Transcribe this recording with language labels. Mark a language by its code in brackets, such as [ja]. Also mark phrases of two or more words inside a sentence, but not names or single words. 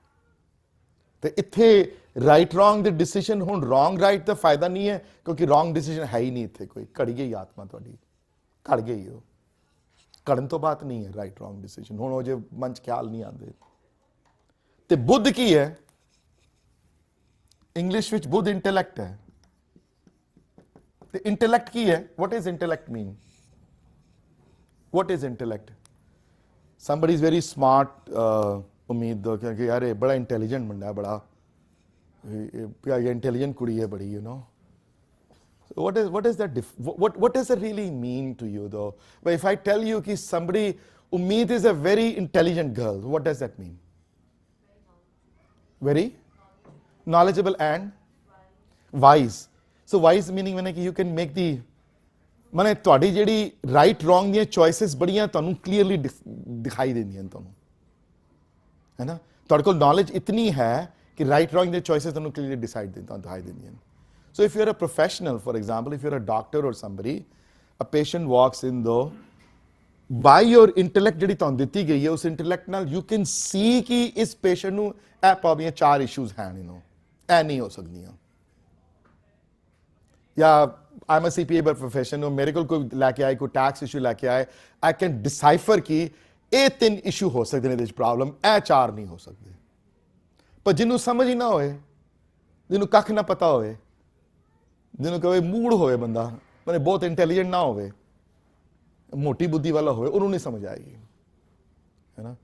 [pa] ਤੇ ਇੱਥੇ [en] right wrong [pa] ਦੇ ਡਿਸੀਜਨ, ਹੁਣ [en] wrong right [pa] ਦਾ ਫਾਇਦਾ ਨਹੀਂ ਹੈ ਕਿਉਂਕਿ [en] wrong decision [pa] ਹੈ ਹੀ ਨਹੀਂ ਇੱਥੇ ਕੋਈ, ਘੜ ਗਈ ਆਤਮਾ ਤੁਹਾਡੀ, ਘੜ ਗਈ ਉਹ। ਘੜਨ ਤੋਂ ਬਾਅਦ ਨਹੀਂ ਹੈ [en] right wrong decision, [pa] ਹੁਣ ਉਹ ਜੇ ਮਨ 'ਚ ਖਿਆਲ ਨਹੀਂ ਆਉਂਦੇ। ਤੇ ਬੁੱਧ ਕੀ ਹੈ? ਇੰਗਲਿਸ਼ ਵਿੱਚ ਬੁੱਧ ਇੰਟੈਲੈਕਟ ਹੈ। ਤੇ ਇੰਟੈਲੈਕਟ ਕੀ ਹੈ? [en] what is intellect mean? what is intellect? somebody is very smart, [pa] ਉਮੀਦ ਦੋ ਕਿ ਯਾਰ ਇਹ ਬੜਾ ਇੰਟੈਲੀਜੈਂਟ ਮੁੰਡਾ, ਬੜਾ ਇੰਟੈਲੀਜੈਂਟ ਕੁੜੀ ਹੈ ਬੜੀ, [en] you know. what is that what does it really mean to you though? But if I tell you कि somebody, Umeed is a very intelligent girl, what does that mean? Very knowledgeable and wise. So wise meaning when you can make the [pa] ਮਨੇ ਤੁਹਾਡੀ ਜਿਹੜੀ [en] right wrong [pa] ਦੀਆਂ ਚੋਇਸਿਸ ਬੜੀਆਂ ਤੁਹਾਨੂੰ ਕਲੀਅਰਲੀ ਦਿਖਾਈ ਦਿੰਦੀਆਂ ਤੁਹਾਨੂੰ, ਹੈ ਨਾ। ਤੁਹਾਡੇ ਕੋਲ ਨੌਲੇਜ ਇਤਨੀ ਹੈ ਕਿ [en] right wrong [pa] ਦੀਆਂ ਚੋਇਸਿਸ ਤੁਹਾਨੂੰ ਕਲੀਅਰਲੀ ਦਿਖਾਈ ਦਿੰਦੀਆਂ। [en] so if you are a professional, for example if you're a doctor or somebody, a patient walks in though, by your intellect [pa] ਜਿਹੜੀ ਤੁਹਾਨੂੰ ਦਿੱਤੀ ਗਈ ਹੈ, ਉਸ ਇੰਟੈਲੈਕਟ ਨਾਲ [en] you can see [pa] ਕਿ ਇਸ ਪੇਸ਼ੈਂਟ ਨੂੰ ਇਹ ਪ੍ਰੋਬਲਮ, 4 ਇਸ਼ੂਜ਼ ਹਨ, ਇਹ ਨਹੀਂ ਹੋ ਸਕਦੀਆਂ। ਜਾਂ [en] I'm a CPA by profession, [pa] ਮੇਰੇ ਕੋਲ ਕੋਈ ਲੈ ਕੇ ਆਏ, ਕੋਈ [en] tax issue [pa] ਲੈ ਕੇ ਆਏ, [en] I can decipher [pa] ਕਿ ਇਹ 3 ਇਸ਼ੂ ਹੋ ਸਕਦੇ ਨੇ ਇਹਦੇ ਵਿੱਚ ਪ੍ਰੋਬਲਮ, ਇਹ 4 ਨਹੀਂ ਹੋ ਸਕਦੇ। ਪਰ ਜਿਹਨੂੰ ਸਮਝ ਹੀ ਨਾ ਹੋਏ, ਜਿਹਨੂੰ ਕੱਖ ਨਾ ਪਤਾ ਹੋਵੇ, ਜਿਹਨੂੰ ਕਹੇ ਮੂਡ ਹੋਵੇ ਬੰਦਾ, ਮਨੇ ਬਹੁਤ ਇੰਟੈਲੀਜੈਂਟ ਨਾ ਹੋਵੇ, ਮੋਟੀ ਬੁੱਧੀ ਵਾਲਾ ਹੋਵੇ, ਉਹਨੂੰ ਨਹੀਂ ਸਮਝ ਆਏਗੀ, ਹੈ ਨਾ।